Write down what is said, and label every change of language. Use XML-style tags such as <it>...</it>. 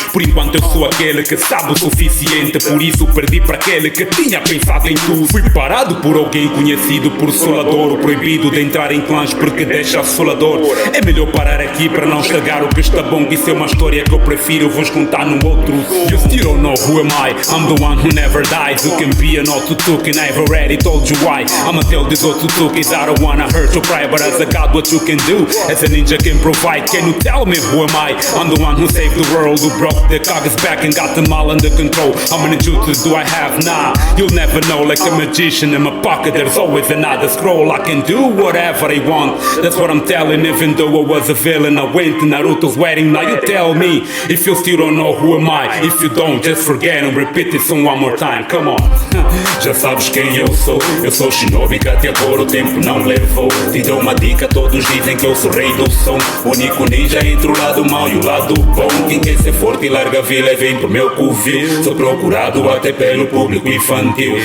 <pt>Por enquanto eu sou aquele que sabe o suficiente, por isso perdi para aquele que tinha pensado em tudo. Fui parado por alguém conhecido por solador, proibido de entrar em clãs porque deixa assolador. É melhor parar aqui para não estragar o que está bom. Isso é uma história que eu prefiro vos contar num outro.</pt> <en>You still don't know who am I, I'm the one who never dies. You can be an Otsutsuki and I've already told you why. I'ma tell these Otsutsukis I don't wanna hurt your pride, but as a god what you can do, as a ninja can provide. Can you tell me who am I? I'm the one who saved the world, who broke the Kage's back and got them all under control. How many jutsus do I have? Nah, you'll never know. Like a magician in my pocket there's always another scroll. I can do whatever I want, that's what I'm telling. Even though I was a villain, I went to Naruto's wedding. Now you tell me if you still don't know who am I. If you don't, just forget and repeat it some one more time. Come on.</en> <pt>Já sabes quem eu sou Shinobi que até agora o tempo não levou. Te dou uma dica, todos dizem que eu sou rei do som. Único ninja entre o lado mau e o lado bom. Quem quer ser forte e larga a vila e vem pro meu covil. Sou procurado até pelo público infantil.</pt>